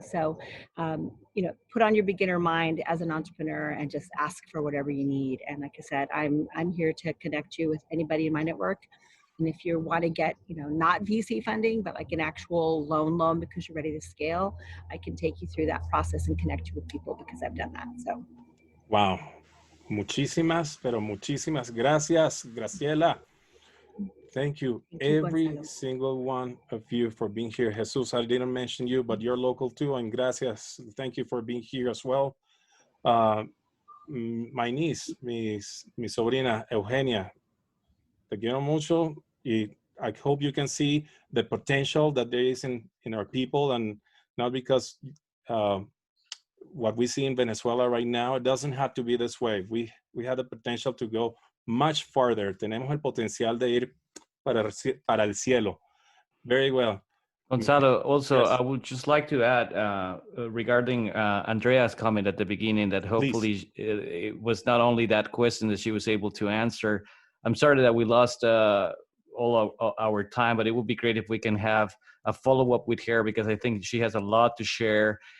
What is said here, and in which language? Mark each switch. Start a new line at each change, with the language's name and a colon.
English: So, put on your beginner mind as an entrepreneur and just ask for whatever you need. And like I said, I'm here to connect you with anybody in my network. And if you want to get, not VC funding, but like an actual loan because you're ready to scale, I can take you through that process and connect you with people because I've done that. So. Wow.
Spanish: Muchísimas gracias, Graciela.
English: Thank you, every single one of you for being here. Jesus, I didn't mention you, but you're local too, and gracias. Thank you for being here as well. My niece,
Spanish: mi sobrina,
English: Eugenia,
Spanish: te quiero mucho, y
English: I hope you can see the potential that there is in our people, and not because what we see in Venezuela right now, it doesn't have to be this way. We have the potential to go much farther.
Spanish: Tenemos el potencial de ir para el cielo.
English: Very well. Gonzalo, also, Yes. I would just like to add regarding Andrea's comment at the beginning that hopefully it was not only that question that she was able to answer. I'm sorry that we lost all of our time, but it would be great if we can have a follow-up with her because I think she has a lot to share.